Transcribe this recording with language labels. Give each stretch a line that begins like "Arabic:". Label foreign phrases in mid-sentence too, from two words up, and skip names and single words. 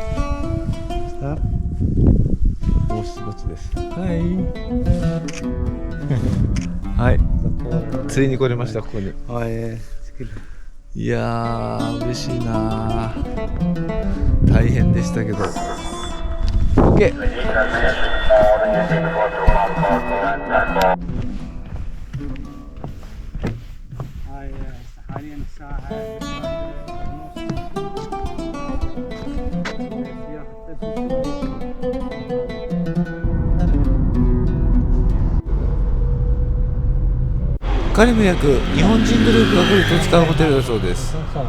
Japanese: 王室墓地です。はい、ついに来れました、ここに。いやー嬉しいなー。大変でしたけど OK。 OK。
Arabic: هاي حاليا الساعة
Japanese: カリム役日本人グループが来ると使うホテルだそうです。